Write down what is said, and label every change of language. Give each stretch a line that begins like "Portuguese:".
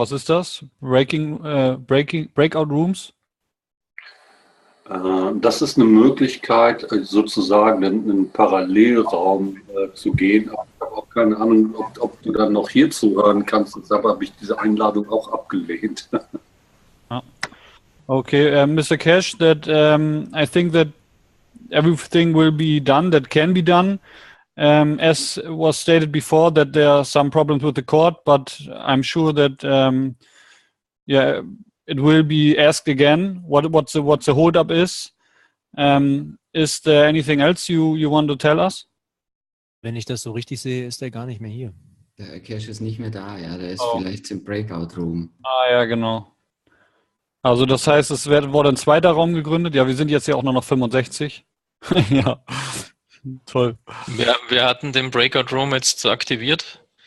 German: Was ist das? Breakout Rooms? Das ist eine Möglichkeit, sozusagen in einen Parallelraum zu gehen. Aber ich habe auch keine Ahnung, ob du dann noch hier zuhören kannst. Deshalb habe ich diese Einladung auch abgelehnt.
English: Okay, Mr. Keshe, that I think that everything will be done that can be done. As was stated before, that there are some problems with the court, but I'm sure that yeah, it will be asked again what the hold-up is. Is there anything else you want to tell us?
German: Wenn ich das so richtig sehe, ist er gar nicht mehr hier. Der Herr Keshe ist nicht mehr da, ja, der ist vielleicht im Breakout-Room. Ah ja, genau. Also das heißt, es wurde ein zweiter Raum gegründet. Ja, wir sind jetzt ja auch nur noch 65. Ja, toll. Wir hatten den Breakout Room jetzt aktiviert.